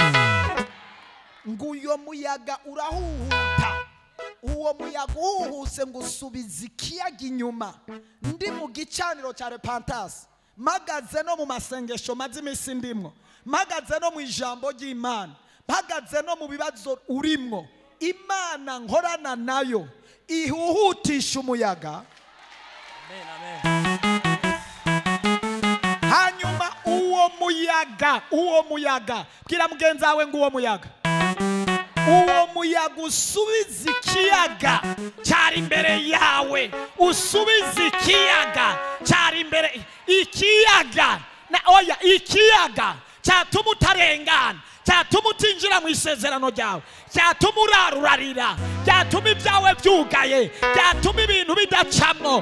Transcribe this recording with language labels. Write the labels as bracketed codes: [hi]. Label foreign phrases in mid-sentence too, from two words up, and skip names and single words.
[rn] Nguyo muyaga urahuhuta, uwo muyaga uhuhuse ngo usubiza ikiyaga inyuma. Ndi mu gicaniro cya repentance, mpagaze no mu masengesho maze iminsi ndimwo, mpagaze no mu ijambo ry'Imana, mpagaze no mu bibazo urimwo. Imana nkorana nayo ihuhutisha umuyaga. Amen, amen. Hanyuma uwo muyaga bwira mugenzi wawe ngo uwo muyaga usubiza ikiyaga cyari imbere yawe, usubiza ikiyaga cyari imbere, ikiyaga cyatuma utarengana, cyatuma utinjira mu isezerano ryawe, cyatuma urarurarira, cyatuma ibyawe byugaye, cyatuma ibintu bidacamo.